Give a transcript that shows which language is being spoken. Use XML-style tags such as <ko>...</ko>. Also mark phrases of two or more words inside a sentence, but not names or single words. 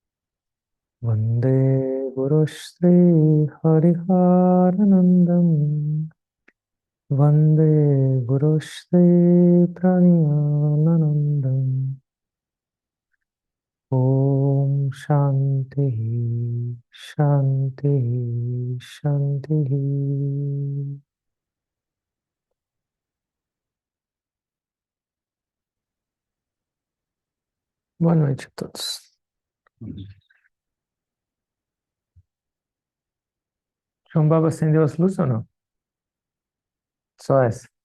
<sa>Vande Gurushri Hariharanandam. Vande Gurushri Prajnanandam. Om Shanti, Shanti, Shanti.</sa> <pt>Boa noite a todos. João Baba acendeu as luzes ou não? Só essa.</pt>